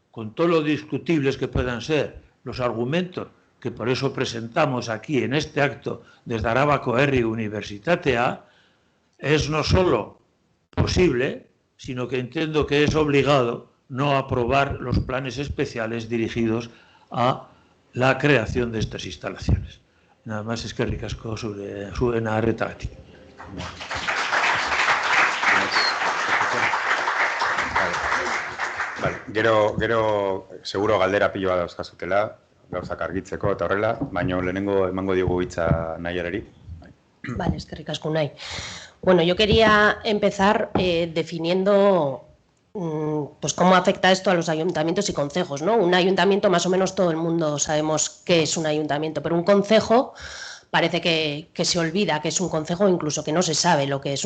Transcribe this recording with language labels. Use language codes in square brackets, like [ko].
[es] con todo lo discutibles que puedan ser los argumentos que por eso presentamos aquí en este acto desde Arabako Herri Universitatea, es no solo posible, sino que entiendo que es obligado no aprobar los planes especiales dirigidos a la creación de estas instalaciones. Nada más, [eu] eskerrik asko zuen arretagatik. [es] Vale. [eu] Gero seguro galdera pilo bat dauzkazutela, gauzak argitzeko eta horrela, baina lehenengo emango diogu hitza Naiarari. Vale, eskerrik asko Unai. [es] Bueno, yo quería empezar definiendo pues cómo afecta esto a los ayuntamientos y concejos, ¿no? Un ayuntamiento, más o menos todo el mundo sabemos qué es un ayuntamiento, pero un concejo parece que se olvida que es un concejo, incluso que no se sabe lo que es.